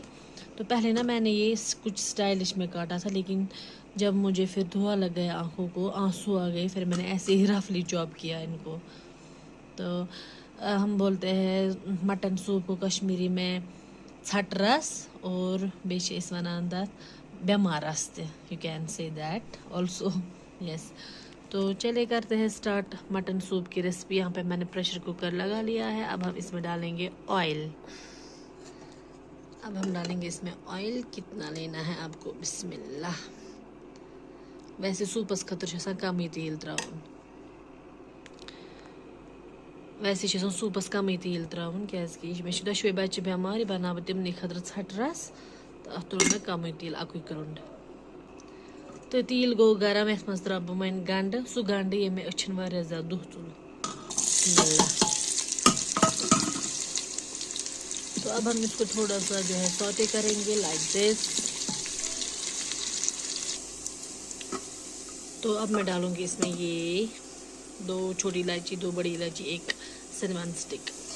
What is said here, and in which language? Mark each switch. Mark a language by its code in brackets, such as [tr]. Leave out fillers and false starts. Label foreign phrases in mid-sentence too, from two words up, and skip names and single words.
[hi] तो पहले ना मैंने ये कुछ स्टाइलिश में काटा था, लेकिन जब मुझे फिर धुआं लग गया आँखों को, आंसू आ गए, फिर मैंने ऐसे ही [en] roughly chop [hi] किया इनको। तो हम बोलते हैं मटन सूप को कश्मीरी में [ks] छट रस, [hi] और [ks] बेशे इस वनान बेमार रस, [en] you can say that also. [hi] यस। तो चलिए करते हैं स्टार्ट मटन सूप की रेसिपी। यहाँ पे मैंने प्रेशर कुकर लगा लिया है। अब हम इसमें डालेंगे ऑयल। अब हम डालेंगे इसमें ऑयल। कितना लेना है आपको? बिस्मिल्लाह। [ks] वैसे सूपस खतर कम ही तेल त्राउन। वैसे सूपस कम ही तेल त्राउन, क्या मे दशवे बच्चे बेमार, बना तमने खतर छट रस, तो अत तुल मे कम तेल अकु क्रुंड। तो तेल गो गरम, यथ मज त्रा बह वन गंड, सह गंड ये मे अछन वारिया ज्यादा दुह तुल। [hi] तो अब हम इसको थोड़ा सा जो है सौते करेंगे [en] like this. [hi] तो अब मैं डालूंगी इसमें ये 2 छोटी इलायची, 2 बड़ी इलायची, 1 [en] cinnamon stick.